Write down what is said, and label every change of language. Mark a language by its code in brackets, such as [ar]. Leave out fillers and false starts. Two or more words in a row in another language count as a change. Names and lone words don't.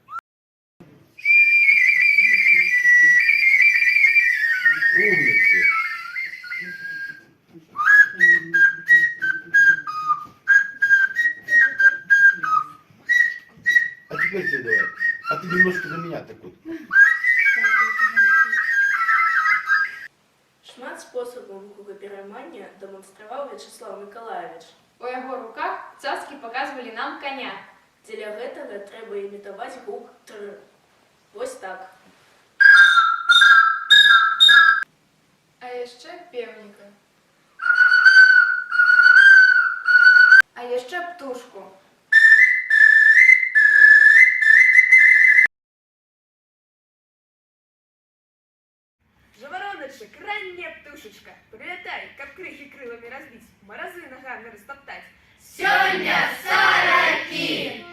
[ru] Умницы. А теперь ты давай. А ты немножко на меня так вот. [be] Шмат способаў гукапераймання дэманстраваў Вячеслав Миколаевич. У яго руках цацкі паказвалі нам каня. Дзеля гэтага трэба імітаваць гук «тр». Вось так. А яшчэ пеўніка. А яшчэ птушку. [ru] Жавороночек, ранняя птушечка, прилетай, каб крыхи крылами разбить, морозы ногами растоптать. [be] Сёння саракі!